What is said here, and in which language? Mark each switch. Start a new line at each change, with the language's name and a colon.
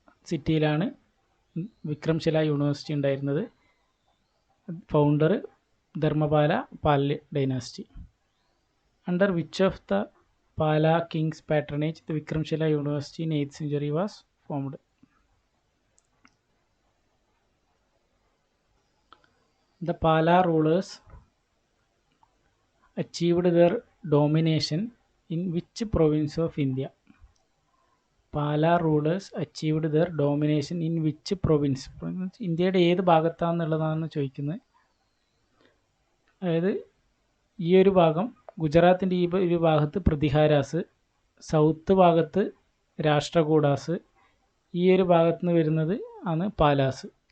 Malayalam: സിറ്റിയിലാണ് Vikramshila university ഉണ്ടായിരുന്നത്.
English: Founder Dharmapala dynasty. Under which of the Pala kings patronage the Vikramshila university in 8th century was formed. The Pala rulers achieved their domination in which province of India? Pala rulers achieved their domination in which province?
Malayalam: ഇന്ത്യയുടെ ഏത് ഭാഗത്താണെന്നുള്ളതാണ് ചോദിക്കുന്നത്. അതായത് ഈ ഒരു ഭാഗം ഗുജറാത്തിൻ്റെ ഈ ഒരു ഭാഗത്ത് പ്രതിഹാരാസ്, സൗത്ത് ഭാഗത്ത് രാഷ്ട്രകൂടാസ്, ഈ ഒരു ഭാഗത്ത് നിന്ന് വരുന്നത് ആണ് പാലാസ്.